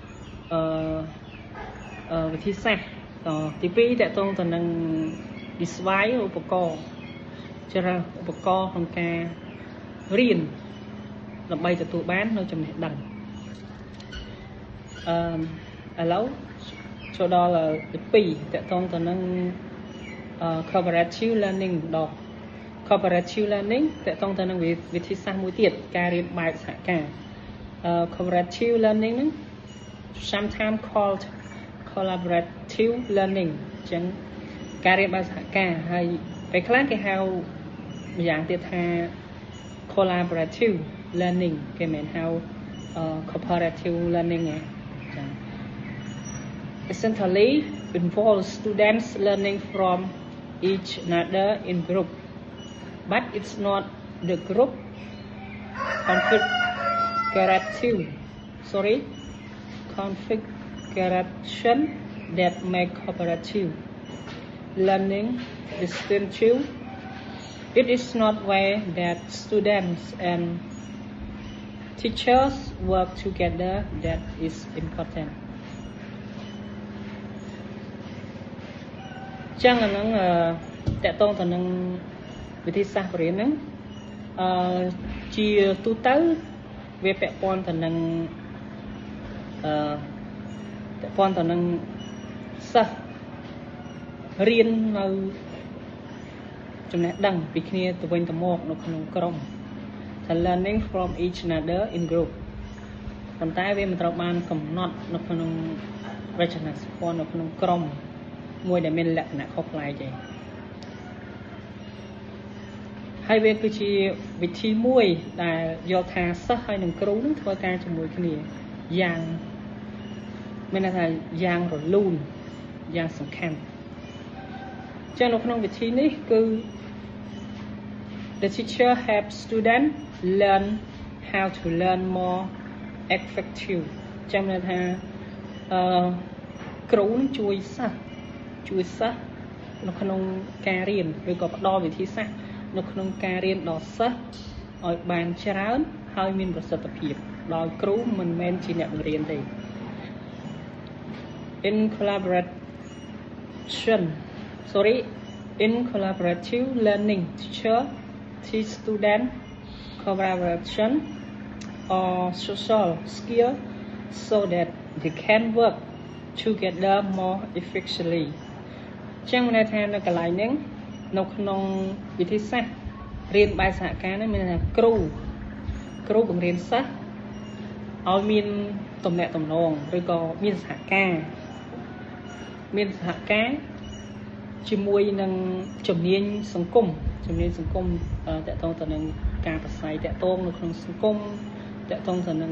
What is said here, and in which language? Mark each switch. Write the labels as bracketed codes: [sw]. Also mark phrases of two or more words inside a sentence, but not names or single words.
[km] វិធីសាស្ត្រទី2តកតងទៅនឹង device ឧបករណ៍ច្រើនឧបករណ៍ក្នុងការរៀនដើម្បីទទួលបាននូវចំណេះដឹងឥឡូវ ចូល ចូលដល់ទី2តកតងទៅនឹង [en] cooperative learning [km] ម្ដង [en] cooperative learning [km] តកតងទៅនឹងវិ ធីសាស្ត្រមួយទៀតការរៀនបែបសហការ [en] cooperative learning [km] ហ្នឹង [en] sometimes called collaborative learning [km] អញ្ចឹងការរៀនបែបសហការហើយពេលខ្លះ គេហៅម្យ៉ាងទៀតថា [en] collaborative learning [km] គេមិន [en] ហៅcooperative learning [km] ទេចា៎ [en] essentially involves students learning from each another in group but it's not the group configuration that make cooperative learning distinctive. It is not way that students and teachers work together that is important. [km] ចឹងអាហ្នឹងតកតងទៅនឹងវិធីសាស្ត្របរិញ្ញាហ្នឹងជាទូទៅវាពាក់ព័ន្ធទៅនឹង ពាក់ព័ន្ធទៅនឹងសិស្សរៀននៅចំណេះដឹងពីគ្នាទៅវិញទៅមកនៅក្នុងក្រុមថា [en] learning from each another in group [km] ប៉ុន្តែវាមិនត្រូវបានកំណត់នៅក្នុងរចនាសម្ព័ន្ធនៅក្នុងក្រុមមួយដែលមានលក្ខណៈខុសប្លែកទេ ហើយវាគឺជាវិធីមួយដែលយកថាសិស្សហើយនឹងគ្រូនឹងធ្វើការជាមួយគ្នាយ៉ាងមានន័យថាយ៉ាងរលូនយ៉ាងសំខាន់ចឹងនៅក្នុងវិធីនេះគឺ [en] the teacher helps student learn how to learn more effective [km] ចឹងន័យថា គ្រូនឹងជួយសិស្សនៅក្នុងការរៀនឬក៏ផ្ដល់វិធីសាស្ត្រនៅក្នុងការរៀនដល់សិស្សឲ្យបានច្រើនហើយមានប្រសិទ្ធភាពដោយគ្រូមិនមែនជាអ្នកបង្រៀនទេ in [en] collaborative learning teacher teach student collaboration or social skill so that they can work together more effectively [km] ចឹងមានន័យថានៅកន្លែងហ្នឹងនៅក្នុងវិធីសាស្ត្ររៀនបែបសហការនេះមានន័យថាគ្រូបង្រៀនសិស្សឲ្យមានទំនាក់ទំនងឬក៏មានសហការ ជាមួយនឹងជំនាញសង្គមតកតងទៅនឹងការប្រស័យតកតងនៅក្នុងសង្គមតកតងទៅនឹង